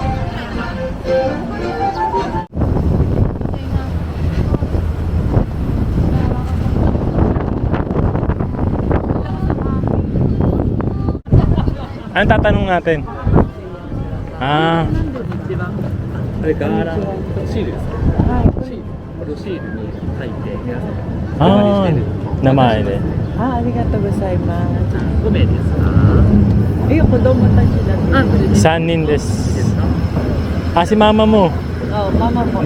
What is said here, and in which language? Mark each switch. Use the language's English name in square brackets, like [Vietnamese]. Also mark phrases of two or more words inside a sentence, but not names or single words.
[Filipino] Anong tatanong natin? Ah. Naman eh. [Japanese] ありがとうございます. 5名ですか？子供たちだけ。 3人です。 [Filipino] si mama mo. Mama mo.